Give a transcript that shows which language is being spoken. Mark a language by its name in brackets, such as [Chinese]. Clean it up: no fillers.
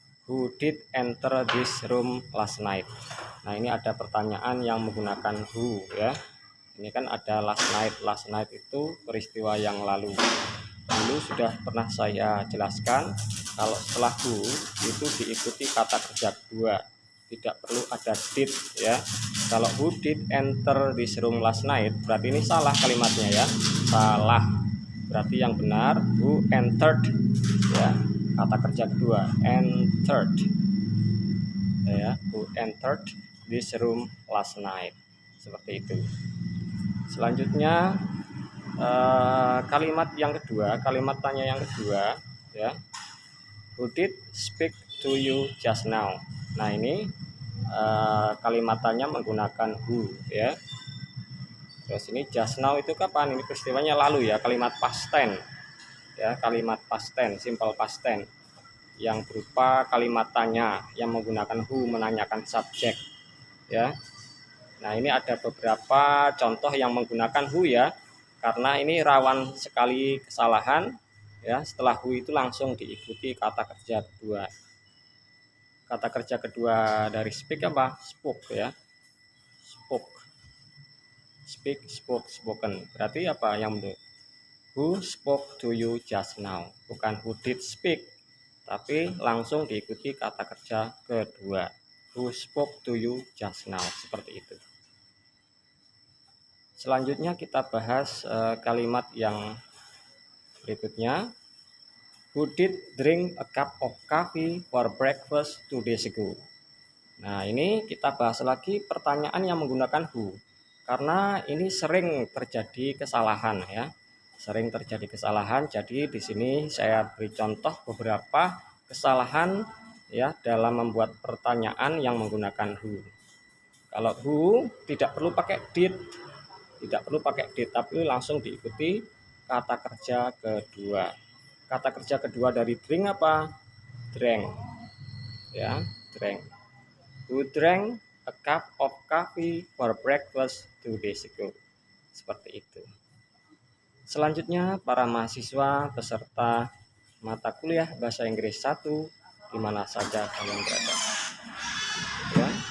[English] Who did enter this room last night? [Indonesian] Nah, ini ada pertanyaan yang menggunakan who ya. Ini kan ada last night. Last night itu peristiwa yang lalu. Dulu sudah pernah saya jelaskan kalau setelah who itu diikuti kata kerja kedua, tidak perlu ada did ya. Kalau [English] who did enter this room last night [Indonesian] berarti ini salah kalimatnya ya, salah. Berarti yang benar [English] who entered [Indonesian] ya, kata kerja kedua entered ya, [English] who entered this room last night, [Indonesian] seperti itu. Selanjutnya kalimat yang kedua, kalimat tanya yang kedua ya. [English] Who did speak to you just now? [Indonesian] Nah, ini kalimat tanya menggunakan who ya. Terus ini just now itu kapan? Ini peristiwanya lalu ya, kalimat past tense ya, kalimat past tense, simple past tense yang berupa kalimat tanya yang menggunakan who menanyakan subjek ya. Nah, ini ada beberapa contoh yang menggunakan who ya, karena ini rawan sekali kesalahan ya. Setelah who itu langsung diikuti kata kerja kedua. Kata kerja kedua dari speak apa? [English] Spoke ya. Spoke. Speak, spoke, spoken. [Indonesian] Berarti apa yang benar? [English] Who spoke to you just now? [Indonesian] Bukan [English] who did speak, [Indonesian] tapi langsung diikuti kata kerja kedua. [English] Who spoke to you just now? [Indonesian] Seperti itu. Selanjutnya kita bahas kalimat yang berikutnya. [English] Who did drink a cup of coffee for breakfast 2 days ago? [Indonesian] Nah, ini kita bahas lagi pertanyaan yang menggunakan who. Karena ini sering terjadi kesalahan ya. Sering terjadi kesalahan. Jadi di sini saya beri contoh beberapa kesalahan ya dalam membuat pertanyaan yang menggunakan who. Kalau who tidak perlu pakai did. Tidak perlu pakai did, tapi langsung diikuti kata kerja kedua. Kata kerja kedua dari drink apa? [English] Drank. Ya, drank. Who drank a cup of coffee for breakfast 2 days ago. [Indonesian] Seperti itu. Selanjutnya para mahasiswa peserta mata kuliah Bahasa Inggris 1 di mana saja kalian berada. Ya.